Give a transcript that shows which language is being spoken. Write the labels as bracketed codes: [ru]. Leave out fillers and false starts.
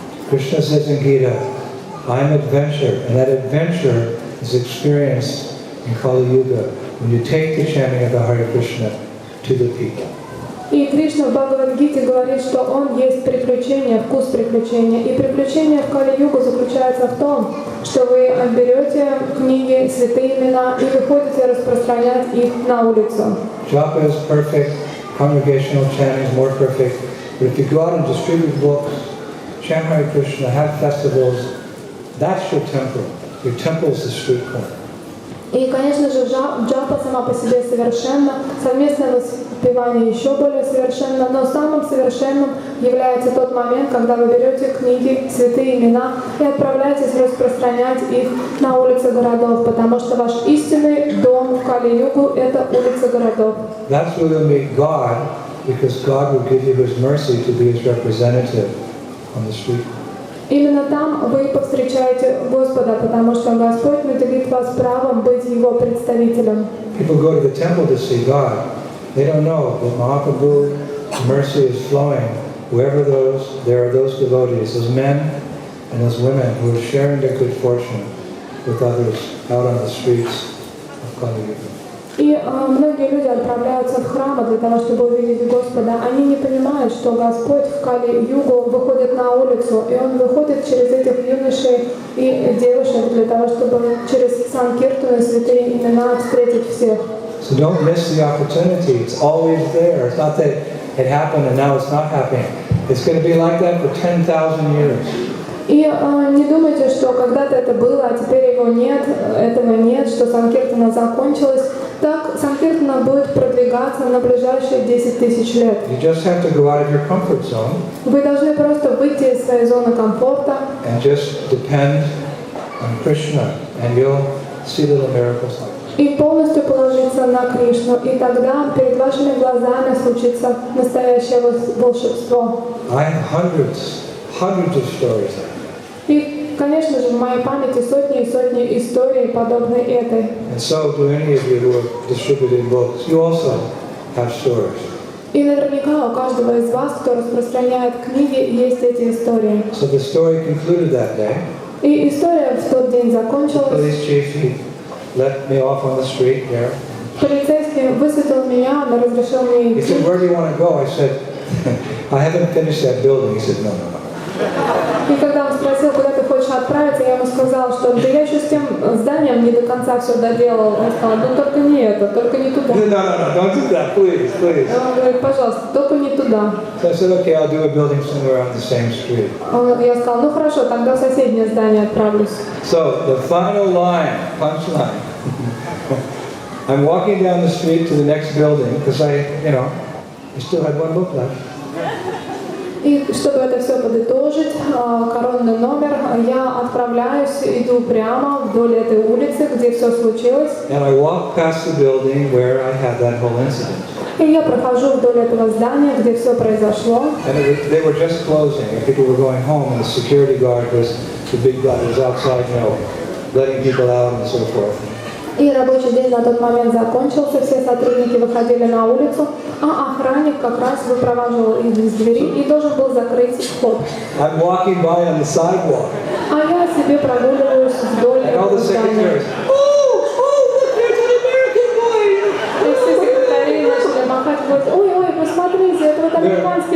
[en] Krishna says in Gita, I am adventure, and that adventure is experienced in Kali Yuga when you take the chanting of the Hare Krishna to the people. [ru] И Кришна в Бхагавад-гите говорит, что он есть приключение, вкус приключения. И приключение в Кали-югу заключается в том, что вы берете книги, святые имена и выходите распространять их на улицу. [en] Japa is perfect, congregational chanting is more perfect, but if you go out and distribute books, chant Hare Krishna, have festivals, that's your temple. Your temple is the street corner. [ru] И, конечно же, джапа сама по себе совершенна, совместное воспевание еще более совершенно, но самым совершенным является тот момент, когда вы берете книги, святые имена и отправляетесь распространять их на улицы городов, потому что ваш истинный дом в Кали-югу — это улицы городов. [en] That's where you'll meet God, because God will give you His mercy to be His representative on the street. [ru] Именно там вы повстречаете Господа, потому что Господь наделит вас правом быть Его представителем. [en] People go to the temple to see God. They don't know that Mahaprabhu, mercy is flowing wherever there are those devotees, those men and those women who are sharing their good fortune with others out on the streets of Kali-yuga. [ru] И многие люди отправляются в храмы для того, чтобы увидеть Господа. Они не понимают, что Господь в Кали-югу выходит на улицу, и Он выходит через этих юношей и девушек для того, чтобы через Санкиртану и святые имена встретить всех. [en] So don't miss the opportunity. It's always there. It's not that it happened and now it's not happening. It's going to be like that for 10,000 years. [ru] И не думайте, что когда-то это было, а теперь его нет, этого нет, что Санкиртана закончилась. Так Санкиртана будет продвигаться на ближайшие 10 тысяч лет. [en] You just have to go out of your comfort zone. [ru] Вы должны просто выйти из своей зоны комфорта [en] And just depend on Krishna, and you'll see little miracles like this. [ru] и полностью положиться на Кришну. И тогда перед вашими глазами случится настоящее волшебство. [en] I have hundreds of stories like that. [ru] И, конечно же, в моей памяти сотни и сотни историй, подобной этой. [en] And so do any of you who are distributing books. You also have stories. [ru] И наверняка у каждого из вас, кто распространяет книги, есть эти истории. [en] So the story concluded that day. [ru] И история в тот день [en] The [ru] закончилась. [en] police chief, he let me off on the street there. [ru] Полицейский высадил меня, он разрешил мне [en] He [ru] идти. [en] said, where do you want to go? I said, I haven't finished that building. He said, no. [ru] И когда он спросил, куда ты хочешь отправиться, собирается, я ему сказала, что да я еще с тем зданием не до конца все доделал. Он сказал, ну только не это, только не туда. [en] No, don't do that, please, please. [ru] Он говорит, пожалуйста, только не туда. [en] So I said, okay, I'll do a building somewhere on the same street. [ru] Я сказала, ну хорошо, тогда в соседнее здание отправлюсь. [en] So the final line, punchline. I'm walking down the street to the next building because I still had one book left. [ru] И чтобы это все подытожить, коронный номер, я отправляюсь, иду прямо вдоль этой улицы, где все случилось. [en] And I walk past the building where I had that whole incident. [ru] И я прохожу вдоль этого здания, где все произошло. [en] And they were just closing, and people were going home, and the security guard the big guy was outside, letting people out and so forth. [ru] И рабочий день на тот момент закончился, все сотрудники выходили на улицу, а охранник как раз выпроваживал их из двери и должен был закрыть вход. [en] I'm walking by on the sidewalk. [ru] А я себе прогуливаюсь вдоль [en] And all [ru] этого [en] the [ru] здания. [en] secretaries, look, there's an American boy! [ru] И все секретари начали махать, говорят, ой, посмотрите, это вот американский